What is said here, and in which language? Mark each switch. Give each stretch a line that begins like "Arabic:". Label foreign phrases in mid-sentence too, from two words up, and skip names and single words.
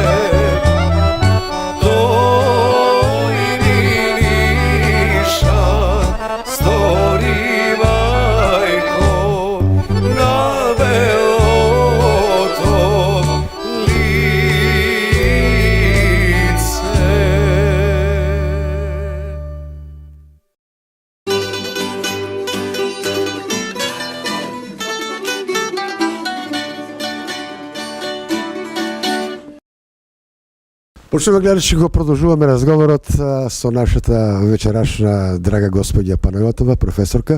Macedonian: Тој ми нишан стори мајко, на велото лице. Почнуваме гледачи, го продолжуваме разговорот со нашата вечерашна драга господја Панайотова, професорка.